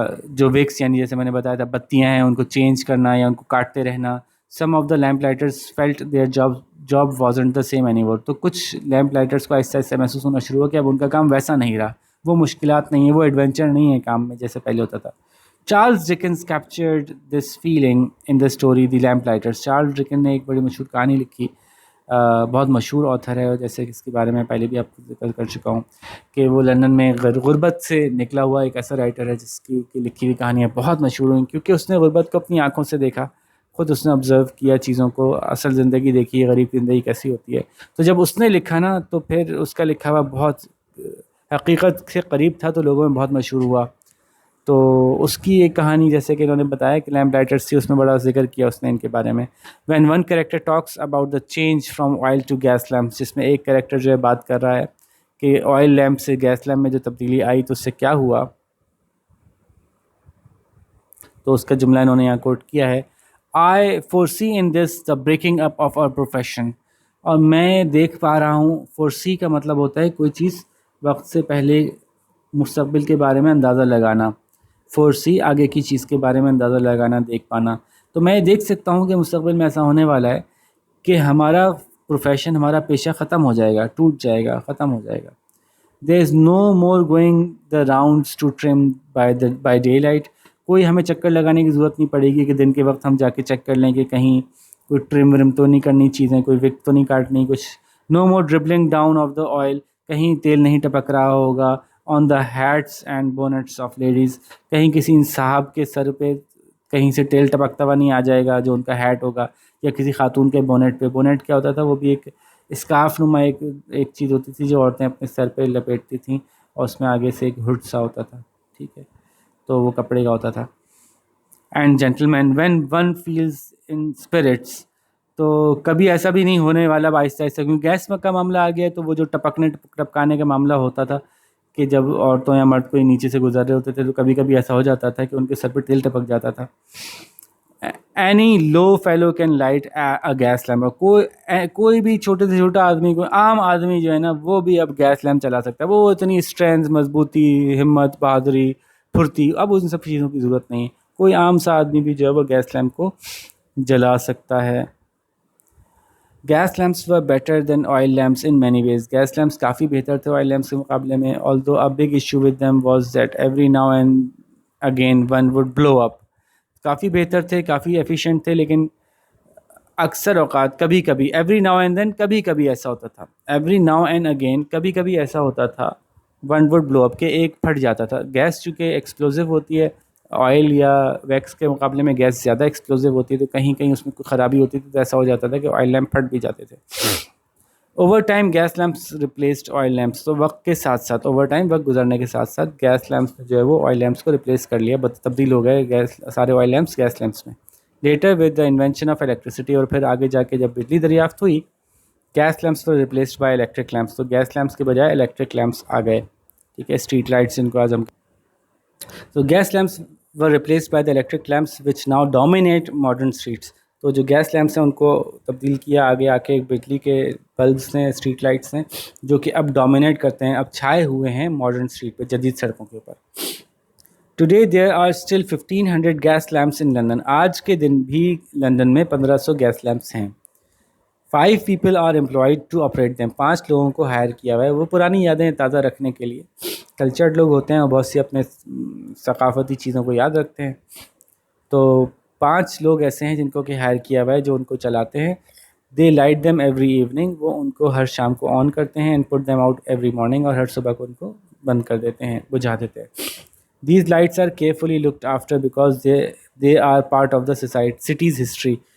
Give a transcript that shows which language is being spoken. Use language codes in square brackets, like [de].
[ur] جو وکس یعنی جیسے میں نے بتایا تھا بتیاں ہیں ان کو چینج کرنا یا ان کو کاٹتے رہنا. [en] Some of the lamp lighters felt their job wasn't the same any more. [ur] تو کچھ لیمپ لائٹرز کو آہستہ آہستہ محسوس ہونا شروع ہوا کہ اب ان کا کام ویسا نہیں رہا، وہ مشکلات نہیں ہیں، وہ ایڈونچر نہیں ہے کام میں جیسے پہلے ہوتا تھا. [en] Charles Dickens captured this feeling in the story the lamp lighters. [ur] Charles Deccan نے ایک بڑی مشہور کہانی لکھی، بہت مشہور آتھر ہے، جیسے کہ اس کے بارے میں پہلے بھی آپ کو ذکر کر چکا ہوں کہ وہ لندن میں غربت سے نکلا ہوا ایک ایسا رائٹر ہے جس کی لکھی ہوئی کہانیاں بہت مشہور ہوئیں کیونکہ اس نے غربت کو اپنی آنکھوں سے دیکھا، خود اس نے آبزرو کیا چیزوں کو، اصل زندگی دیکھی ہے، غریب زندگی کیسی ہوتی ہے. تو جب اس نے لکھا نا تو پھر اس کا لکھا ہوا بہت حقیقت سے قریب تھا تو لوگوں میں بہت مشہور ہوا. تو اس کی ایک کہانی جیسے کہ انہوں نے بتایا کہ لیمپ لائٹرس تھی، اس میں بڑا ذکر کیا اس نے ان کے بارے میں. [en] When one character talks about the change from oil to gas lamps. [ur] جس میں ایک کریکٹر جو ہے بات کر رہا ہے کہ آئل لیمپ سے گیس لیمپ میں جو تبدیلی آئی تو اس سے کیا ہوا. تو اس کا جملہ انہوں نے یہاں کوٹ کیا ہے، [en] I foresee in this the breaking up of our profession. [ur] اور میں دیکھ پا رہا ہوں، فورسی کا مطلب ہوتا ہے کوئی چیز وقت سے پہلے مستقبل کے بارے میں اندازہ لگانا. فورسی آگے کی چیز کے بارے میں اندازہ لگانا، دیکھ پانا. تو میں دیکھ سکتا ہوں کہ مستقبل میں ایسا ہونے والا ہے کہ ہمارا پروفیشن، ہمارا پیشہ ختم ہو جائے گا، ٹوٹ جائے گا، ختم ہو جائے گا. [en] There is no more going the rounds to trim by daylight. [ur] کوئی ہمیں چکر لگانے کی ضرورت نہیں پڑے گی کہ دن کے وقت ہم جا کے چیک کر لیں کہ کہیں کوئی ٹرم ورم تو نہیں کرنی چیزیں، کوئی وک تو نہیں کاٹنی کچھ. [en] No more dribbling down of the oil. [ur] کہیں تیل نہیں ٹپک رہا ہوگا [en] On the heads and bonnets of ladies. [ur] کہیں کسی صاحب کے سر پہ کہیں سے تیل ٹپکتا ہوا نہیں آ جائے گا جو ان کا ہیٹ ہوگا، یا کسی خاتون کے بونٹ پہ. بونٹ کیا ہوتا تھا؟ وہ بھی ایک اسکارف نما ایک چیز ہوتی تھی جو عورتیں اپنے سر پہ لپیٹتی تھیں اور اس میں آگے سے ایک ہڈ سا ہوتا تھا. ٹھیک ہے، تو وہ کپڑے کا ہوتا تھا. [en] And gentlemen when one feels in spirits. [ur] تو کبھی ایسا بھی نہیں ہونے والا آہستہ آہستہ، کیونکہ گیس کا معاملہ آ گیا تو وہ جو ٹپکانے کا معاملہ ہوتا تھا کہ جب عورتوں یا مرد کوئی نیچے سے گزر رہے ہوتے تھے تو کبھی کبھی ایسا ہو جاتا تھا کہ ان کے سر پہ تیل ٹپک جاتا تھا. [en] Any low fellow can light a gas lamp. [ur] کوئی بھی چھوٹے سے چھوٹا آدمی، کوئی عام آدمی جو ہے نا وہ بھی اب گیس لیمپ چلا سکتا ہے. وہ اتنی اسٹرینتھ، مضبوطی، ہمت، بہادری، پھرتی، اب ان سب چیزوں کی ضرورت نہیں ہے. کوئی عام سا آدمی بھی جو ہے وہ گیس لیمپ کو جلا سکتا ہے. [en] Gas lamps were better than oil lamps in many ways. [ur] Gas lamps کافی بہتر تھے آئل لیمپس کے مقابلے میں. [en] although a big issue with them was that every now and again one would blow up. [ur] کافی بہتر تھے، کافی ایفیشینٹ تھے، لیکن اکثر اوقات کبھی کبھی [en] every now and then [ur] کبھی کبھی ایسا ہوتا تھا [en] every now and again [ur] کبھی کبھی ایسا ہوتا تھا [en] one would blow up [ur] کہ ایک پھٹ جاتا تھا. گیس چونکہ ایکسپلوزو ہوتی ہے, آئل یا ویکس کے مقابلے میں گیس زیادہ ایکسپلوزو ہوتی ہے, تو کہیں کہیں اس میں کوئی خرابی ہوتی تھی تو ایسا ہو جاتا تھا کہ آئل لیمپ پھٹ بھی جاتے تھے. [en] Over time gas lamps replaced oil lamps. [ur] تو وقت کے ساتھ ساتھ اوور ٹائم وقت گزرنے کے ساتھ ساتھ گیس لیمپس جو ہے وہ آئل لیمپس کو ریپلیس کر لیا, تبدیل ہو گئے گیس سارے آئل لیمپس گیس لیمپس میں. [en] later with the invention of electricity, [ur] اور پھر آگے جا کے جب بجلی دریافت ہوئی, [en] Gas lamps پر replaced by electric lamps. [ur] تو گیس لیمپس کے بجائے الیکٹرک لیمپس آ گئے. ٹھیک ہے, اسٹریٹ لائٹس جن کو آج ہم. [en] تو gas lamps were replaced by the electric lamps which now dominate modern streets. [ur] تو جو گیس لیمپس ہیں ان کو تبدیل کیا آگے آ کے بجلی کے بلبس نے, اسٹریٹ لائٹس ہیں, جو کہ اب ڈومینیٹ کرتے ہیں, اب چھائے ہوئے ہیں ماڈرن اسٹریٹ پہ, جدید سڑکوں کے اوپر. [en] Today there are still 1500 gas lamps in London. [ur] آج کے دن بھی لندن میں 1500 گیس لیمپس ہیں. [en] 5 people are employed to operate them. [ur] 5 لوگوں کو ہائر کیا ہوا ہے وہ پرانی یادیں تازہ رکھنے کے لیے. کلچرڈ لوگ ہوتے ہیں اور بہت سی اپنے ثقافتی چیزوں کو یاد رکھتے ہیں. تو 5 لوگ ایسے ہیں جن کو کہ ہائر کیا ہوا ہے جو ان کو چلاتے ہیں. [en] They light them every evening. [ur] وہ ان کو ہر شام کو آن کرتے ہیں. [en] And put them out every morning. [ur] اور ہر صبح کو ان کو بند کر دیتے ہیں, بجھا دیتے ہیں. [en] These lights are carefully looked after because they are part of the city's history.